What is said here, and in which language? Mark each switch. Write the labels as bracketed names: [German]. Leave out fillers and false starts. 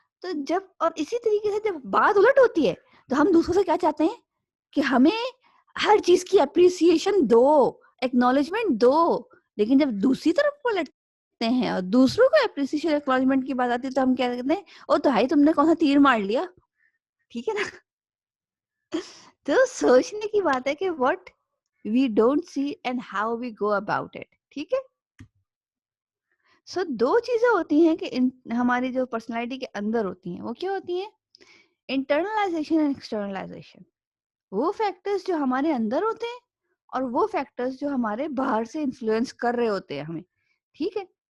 [Urdu] تو جب, اور اسی طریقے سے جب بات الٹ ہوتی ہے تو ہم دوسروں سے کیا چاہتے ہیں کہ ہمیں ہر چیز کی اپریسیشن دو, ایکنالجمنٹ دو. لیکن جب دوسری طرف پلٹتے ہیں اور دوسروں کو اپریسیشن ایکنالجمنٹ کی بات آتی ہے تو ہم کیا کہتے ہیں, او تو بھائی تم نے کون سا تیر مار لیا, ٹھیک ہے نا. تو سوچنے کی بات ہے کہ [English] what we don't see and how we go about it, [Urdu] ٹھیک ہے. سو 2 چیزیں ہوتی ہیں کہ ہماری جو پرسنالٹی کے اندر ہوتی ہیں, وہ کیا ہوتی ہیں, انٹرنلائزیشن اینڈ ایکسٹرنلائزیشن. وہ فیکٹرز جو ہمارے اندر ہوتے ہیں اور وہ فیکٹرز جو ہمارے باہر سے انفلوئنس کر رہے ہوتے ہیں ہمیں, ٹھیک ہے.